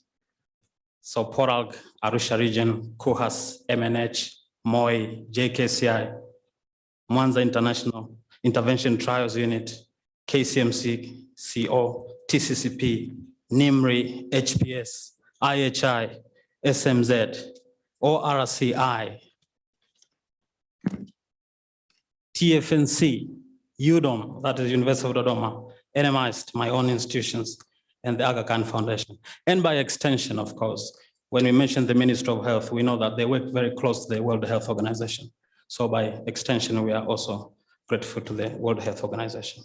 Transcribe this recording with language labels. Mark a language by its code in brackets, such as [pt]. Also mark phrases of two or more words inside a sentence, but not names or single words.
[en] So PORALG, Arusha Region, KUHAS, MNH, MOI, JKCI, Mwanza International Intervention Trials Unit, KCMC, CO, TCCP, NIMRI, HPS, IHI, SMZ, ORCI, TFNC, UDOM, that is University of Dodoma, NMIST, my own institutions, and the Aga Khan Foundation. And by extension, of course, when we mention the Ministry of Health, we know that they work very close to the World Health Organization. So by extension, we are also grateful to the World Health Organization.